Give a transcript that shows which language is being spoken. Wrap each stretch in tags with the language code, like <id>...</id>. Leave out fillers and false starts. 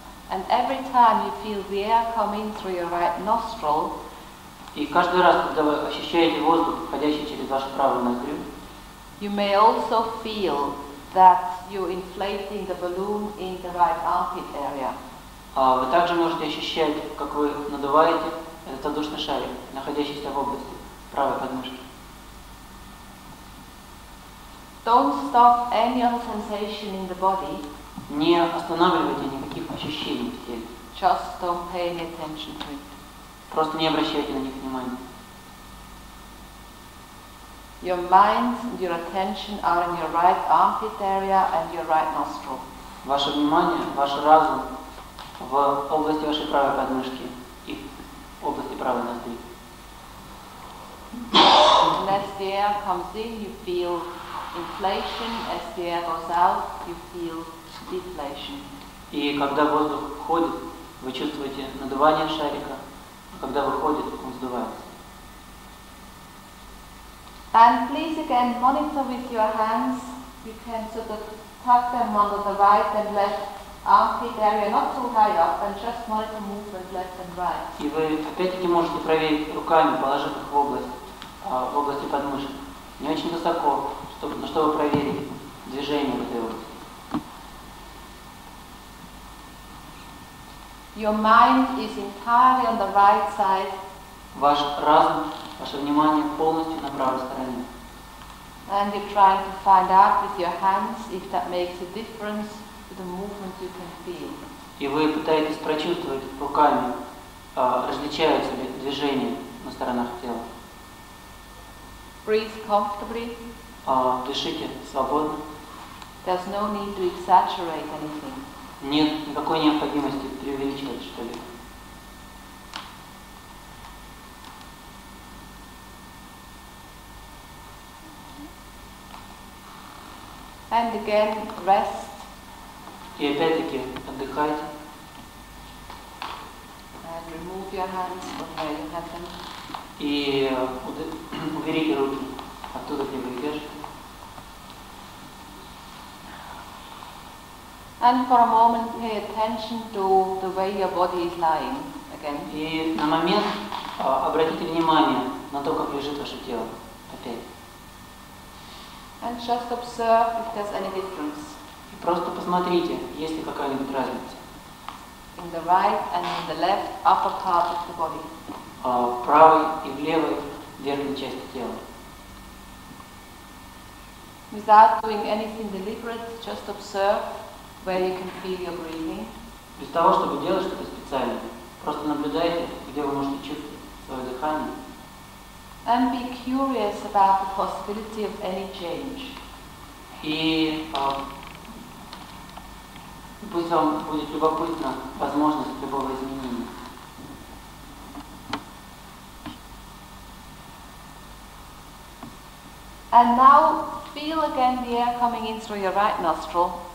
<en>And every time you feel the air coming through your right nostril,</en> <ru>И каждый раз, когда вы ощущаете воздух, входящий через вашу правую ноздрю,</ru> <en>you may also feel that you're inflating the balloon in the right armpit area.</en> <ru>вы также можете ощущать, как вы надуваете этот воздушный шарик, находящийся в области правой подмышки.</ru> <en>Don't stop any other sensation in the body,</en> <ru>Не останавливайте никаких ощущений в теле.</ru> <en>just don't pay any attention to it.</en> <ru>Просто не обращайте на них внимания.</ru> <en>Your mind and your attention are in your right armpit area and your right nostril.</en> <ru>Ваше внимание, ваш разум в области вашей правой подмышки и в области правой ноздри.</ru> <en>And as the air comes in, you feel inflation. As the air goes out, you feel deflation.</en> <ru>И когда воздух входит, вы чувствуете надувание шарика, а когда выходит, он сдувается.</ru> <en>And please again monitor with your hands. You can sort of tuck them under the right and left armpit area, not too high up, and just monitor movement left and right.</en> <ru>И вы опять-таки можете проверить руками, положив их в области подмышек. Не очень высоко, чтобы проверить движение в этой области.</ru> <en>Your mind is entirely on the right side.</en> <ru>Ваш разум, ваше внимание полностью на правой стороне.</ru> <en>And you're trying to find out with your hands if that makes a difference to the movement you can feel.</en> <ru>И вы пытаетесь прочувствовать руками, различаются ли движения на сторонах тела.</ru> <en>Breathe comfortably.</en> <ru>Дышите свободно.</ru> <en>There's no need to exaggerate anything.</en> <ru>Нет никакой необходимости преувеличивать что-либо.</ru> <en>And again, rest.</en> <ru>И опять-таки отдыхайте.</ru> <en>And remove your hands from where you have them.</en> <ru>И уберите руки оттуда, где вы их держите.</ru> <en>And for a moment pay attention to the way your body is lying again.</en> <ru>И на момент обратите внимание на то, как лежит ваше тело. Опять.</ru> <en>And just observe if there's any difference.</en> <ru>И просто посмотрите, есть ли какая-нибудь разница.</ru> <en>In the right and in the left upper part of the body.</en> <ru>В правой и в левой верхней части тела.</ru> <en>Without doing anything deliberate, just observe where you can feel your breathing.</en> <ru>Без того, чтобы делать что-то специальное, просто наблюдайте, где вы можете чувствовать свое дыхание.</ru> <en>And be curious about the possibility of any change.</en> <ru>И пусть вам будет любопытна возможность любого изменения.</ru> <en>And now feel again the air coming in through your right nostril.</en>